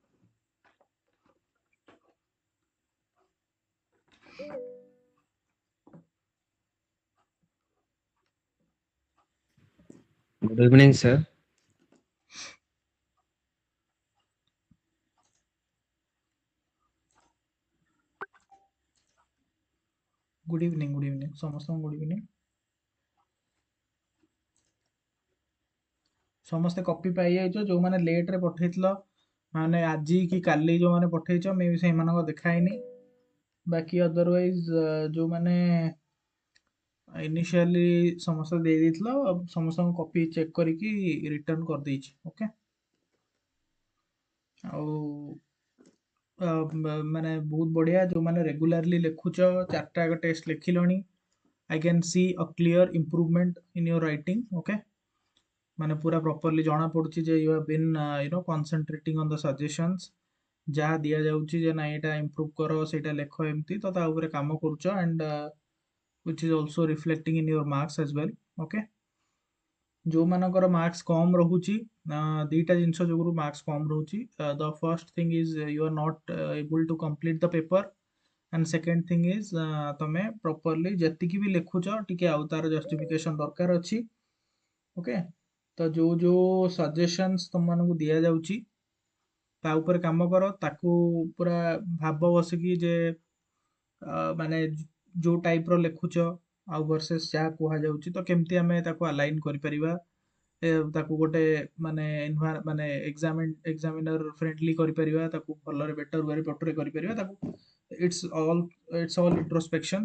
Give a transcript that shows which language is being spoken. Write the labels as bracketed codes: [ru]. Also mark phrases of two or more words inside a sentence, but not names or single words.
[en] Good evening, sir. Good evening. Good evening. ସମସ୍ତଙ୍କୁ good evening. [or] ସମସ୍ତେ କପି ପାଇଯାଇଛ ଯୋଉମାନେ ଲେଟ୍ ରେ ପଠେଇଥିଲ ମାନେ ଆଜି କି କାଲି ଯୋଉମାନେ ପଠେଇଛ ମେ ବି ସେଇମାନଙ୍କ ଦେଖାହେଇନି। ବାକି ଅଦରୱାଇଜ ଯୋଉମାନେ ଇନିशिଆଲି ସମସ୍ତେ ଦେଇ ଦେଇଥିଲ ସମସ୍ତଙ୍କୁ କପି ଚେକ୍ କରିକି ରିଟର୍ନ କରିଦେଇଛି। ଓକେ। ଆଉ ମାନେ ବହୁତ ବଢିଆ ଯୋଉମାନେ ରେଗୁଲାରଲି ଲେଖୁଛ ଚାରିଟା ଆଗ ଟେଷ୍ଟ ଲେଖିଲଣି। [en] I can see a clear improvement in your writing. [or] Okay, ମାନେ ପୁରା ପ୍ରପରଲି ଜଣା ପଡୁଛି ଯେ [en] you have been concentrating on the suggestions [or] ଯାହା ଦିଆଯାଉଛି ଯେ ନାଇଁ ଏଇଟା improve କର ସେଇଟା ଲେଖ ଏମିତି ତ ତା ଉପରେ କାମ କରୁଛ [en] and which is also reflecting in your marks as well. [or] Okay, ଯୋଉମାନଙ୍କର ମାର୍କସ କମ ରହୁଛି ଦିଟା ଜିନିଷ ଯୋଗୁରୁ ମାର୍କସ କମ ରହୁଛି [en] the first thing is you are not able to complete the paper and second thing is [or] ତମେ properly ଯେତିକି ବି ଲେଖୁଛ ଟିକେ ଆଉ ତାର justification ଦରକାର ଅଛି। ଓକେ, ତ ଯୋଉ ଯୋଉ ସଜେସନ୍ସ ତମମାନଙ୍କୁ ଦିଆଯାଉଛି ତା ଉପରେ କାମ କର ତାକୁ ପୁରା ଭାବ ବସିକି ଯେ ମାନେ ଯୋଉ ଟାଇପ ର ଲେଖୁଛ ଆଉ versus ଯାହା କୁହାଯାଉଛି ତ କେମିତି ଆମେ ତାକୁ align କରିପାରିବା ତାକୁ ଗୋଟେ ମାନେ ମାନେ [en] examiner friendly [or] କରିପାରିବା ତାକୁ ଭଲରେ ବେଟର ୱେରେ ପଟରେ କରିପାରିବା ତାକୁ [en] it's all introspection.